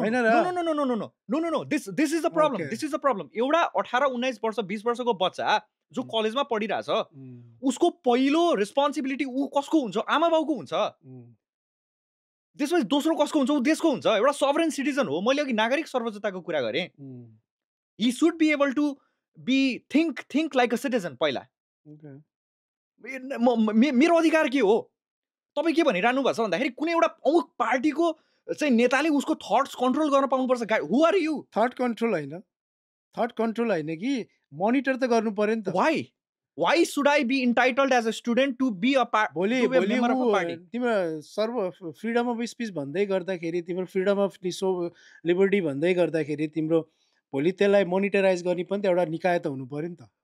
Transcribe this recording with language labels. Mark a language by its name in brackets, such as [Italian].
[English] No, this is the problem. [Nepali] एउटा 18-19 वर्ष 20 वर्षको बच्चा जो कलेजमा पढिरहेछ उसको पहिलो रेस्पोन्सिबिलिटी ऊ कसको हुन्छ? आमा बाउको हुन्छ। त्यसपछि दोस्रो कसको हुन्छ? ऊ देशको हुन्छ। एउटा सभरेन सिटिजन हो। मैले अघि नागरिक सर्वोच्चताको कुरा गरेँ। [English] He should be able to be think like a citizen. [Nepali] पहिला मेरो अधिकार के हो? तपाईँ के भनिरहनु भएको छ भन्दाखेरि कुनै एउटा अमुक पार्टीको चाहिँ नेताले उसको थट्स कन्ट्रोल गर्न पाउनुपर्छ। [English] Who are you? [Nepali] थट कन्ट्रोल होइन कि मोनिटर त गर्नु पर्यो नि त। [English] Why should I be entitled as a student to be a member of a party? [Nepali] तिम्रो फ्रिडम अफ स्पिच भन्दै गर्दाखेरि, तिम्रो फ्रिडम अफ लिबर्टी भन्दै गर्दाखेरि तिम्रो भोलि त्यसलाई मोनिटराइज गर्ने पनि त एउटा निकाय त हुनु पर्यो नि त।